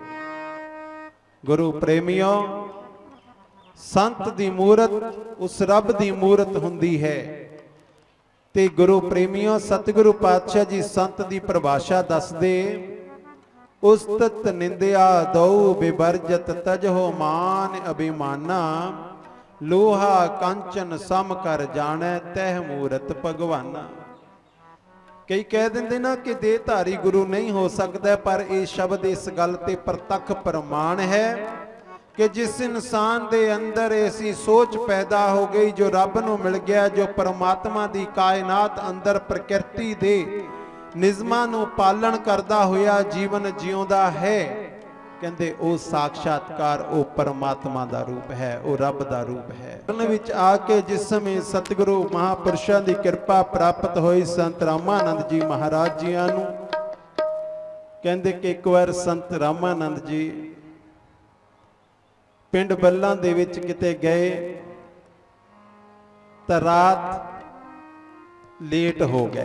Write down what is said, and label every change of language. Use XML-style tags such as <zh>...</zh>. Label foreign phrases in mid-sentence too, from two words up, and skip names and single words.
<pa>ਗੁਰੂ ਪ੍ਰੇਮੀਓ, ਸੰਤ ਦੀ ਮੂਰਤ ਉਸ ਰੱਬ ਦੀ ਮੂਰਤ ਹੁੰਦੀ ਹੈ। ਤੇ ਗੁਰੂ ਪ੍ਰੇਮੀਓ, ਸਤਿਗੁਰੂ ਪਾਤਸ਼ਾਹ ਜੀ ਸੰਤ ਦੀ ਪਰਿਭਾਸ਼ਾ ਦੱਸਦੇ, ਉਸਤਤਿ ਨਿੰਦਿਆ ਦੋਊ ਬਿਬਰਜਤ ਤਜਹੁ ਮਾਨ ਅਭਿਮਾਨਾ। ਲੋਹਾ ਕੰਚਨ ਸਮ ਕਰ ਜਾਨੇ ਤਹ ਮੂਰਤ ਭਗਵਾਨਾ।</pa> <hi>कई कह देंगे ना कि देहधारी गुरु नहीं हो सकता, पर यह शब्द</hi> <pa>ਇਸ ਗੱਲ ਤੇ ਪ੍ਰਤੱਖ ਪ੍ਰਮਾਣ ਹੈ ਕਿ ਜਿਸ ਇਨਸਾਨ ਦੇ ਅੰਦਰ ਐਸੀ ਸੋਚ ਪੈਦਾ ਹੋ ਗਈ, ਜੋ ਰੱਬ ਨੂੰ ਮਿਲ ਗਿਆ, ਜੋ ਪਰਮਾਤਮਾ ਦੀ ਕਾਇਨਾਤ ਅੰਦਰ ਪ੍ਰਕਿਰਤੀ ਦੇ ਨਿਜ਼ਮਾਂ ਨੂੰ ਪਾਲਣ ਕਰਦਾ ਹੋਇਆ ਜੀਵਨ ਜਿਊਂਦਾ ਹੈ, ਕਹਿੰਦੇ ਓ ਸਾਕਸ਼ਾਤਕਾਰ ਓ ਪਰਮਾਤਮਾ ਦਾ ਰੂਪ ਹੈ, ਓ ਰੱਬ ਦਾ ਰੂਪ ਹੈ। ਉਨ ਵਿਚ ਆ ਕੇ ਜਿਸ ਸਮੇਂ ਸਤਿਗੁਰੂ ਮਹਾਂਪੁਰਖਾਂ ਦੀ ਕਿਰਪਾ ਪ੍ਰਾਪਤ ਹੋਈ ਸੰਤ ਰਾਮਾਨੰਦ ਜੀ ਮਹਾਰਾਜ ਜੀਆਂ ਨੂੰ, ਕਹਿੰਦੇ ਕਿ ਇਕ ਵਾਰ ਸੰਤ ਰਾਮਾਨੰਦ ਜੀ ਪਿੰਡ ਬੱਲਾਂ ਦੇ ਵਿਚ ਕਿਤੇ ਗਏ ਤਾਂ ਰਾਤ ਲੇਟ ਹੋ ਗਏ।</pa>